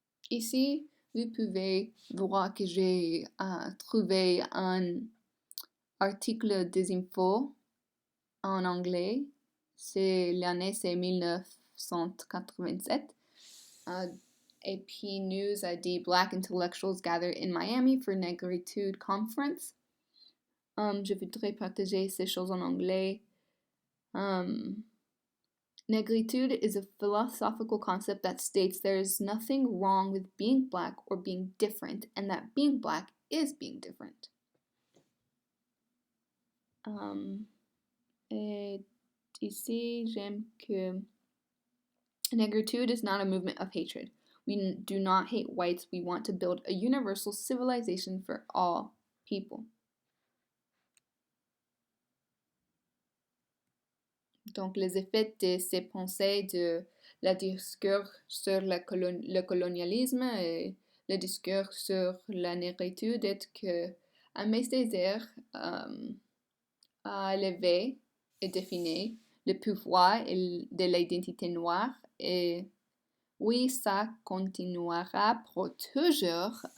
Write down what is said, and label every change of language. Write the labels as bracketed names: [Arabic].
[French] Ici, vous pouvez voir que j'ai trouvé un article des infos en anglais. L'année, c'est 1987. [English] AP News [French] a dit [English] Black intellectuals gather in Miami for Negritude Conference. [French] Je voudrais partager ces choses en anglais. [English] Negritude is a philosophical concept that states there is nothing wrong with being black or being different, and that being black is being different. [French] Et ici, j'aime que [English] negritude is not a movement of hatred. We do not hate whites. We want to build a universal civilization for all people. [French] Donc, les effets de ces pensées de la discours sur le colonialisme et le discours sur la négritude est que Aimé Césaire a élevé et défini le pouvoir de l'identité noire et oui, ça continuera pour toujours.